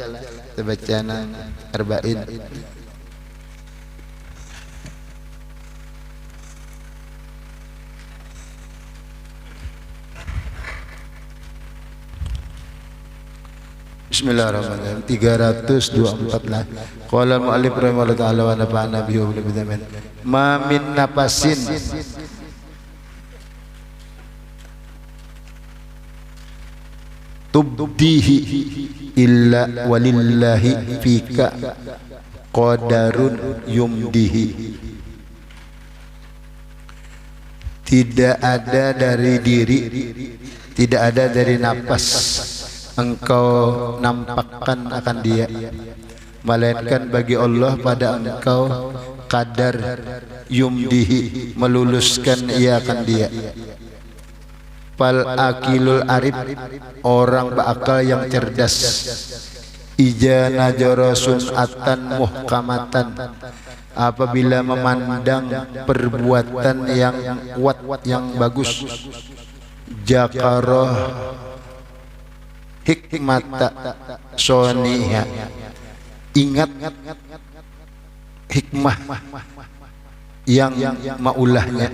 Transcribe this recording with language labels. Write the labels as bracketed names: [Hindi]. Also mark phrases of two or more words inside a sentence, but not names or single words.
[Banjar] Kita baca nang arba'in. [Arabic] بسم الله الرحمن الرحيم. [Banjar] 324 lah. [Arabic] قال المؤلف رحمه الله تعالى ونفعنا به وبدامين. ما من نفس تبديه إلا ولله فيك قدر يمضيه. [Banjar] Tidak ada dari diri, tidak ada dari nafas engkau nampakkan akan dia, melainkan bagi Allah pada engkau kadar yumdihi, meluluskan ia akan dia. [Arabic] فالعاقل العارف, [Banjar] orang berakal yang cerdas, [Arabic] إذا نظر صنعة محكمة, [Banjar] apabila memandang perbuatan yang kuat yang bagus, [Arabic] ذكر حكمة صانعها, [Banjar] ingat hikmah yang maulahnya.